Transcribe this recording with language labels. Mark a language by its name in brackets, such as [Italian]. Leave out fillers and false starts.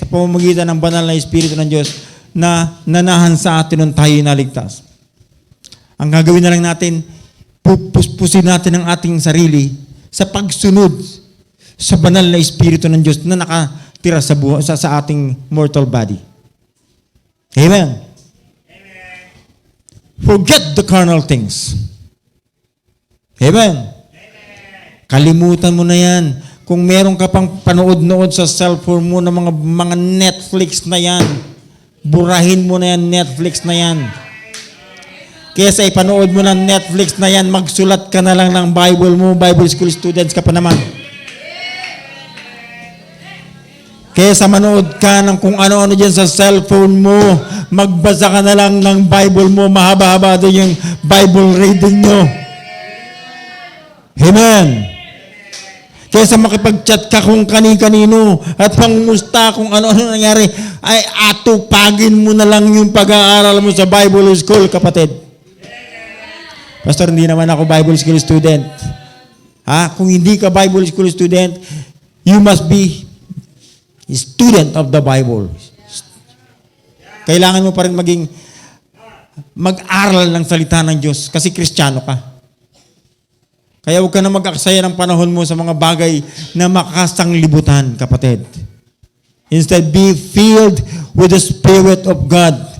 [Filipino] Sa pamamagitan ng banal na Espiritu ng Diyos na nanahan sa atin nung tayo naligtas. Ang gagawin na lang natin, pupuspusin natin ang ating sarili sa pagsunod sa banal na Espiritu ng Diyos na nakatira sa sa ating mortal body. Amen. [English] Forget the carnal things. [Filipino] Amen. Kalimutan mo na yan. Kung meron ka pang panood-nood sa cellphone mo ng mga Netflix na yan, burahin mo na yan, Netflix na yan. Kesa ipanood mo ng Netflix na yan, magsulat ka na lang ng Bible mo, Bible school students ka pa naman. Kesa manood ka ng kung ano-ano dyan sa cellphone mo, magbasa ka na lang ng Bible mo, mahaba-haba din yung Bible reading nyo. Amen. Kesa makipag-chat ka kung kani-kanino at pangmusta kung ano-ano nangyari, ay atupagin mo na lang yung pag-aaral mo sa Bible school, kapatid. Pastor, hindi naman ako Bible school student. Kung hindi ka Bible school student, [English] you must be a student of the Bible. [Filipino] Kailangan mo pa rin mag-aral ng salita ng Diyos kasi Kristiyano ka. Kaya huwag ka na mag-aksaya ng panahon mo sa mga bagay na makasanglibutan, kapatid. [English] Instead, be filled with the Spirit of God.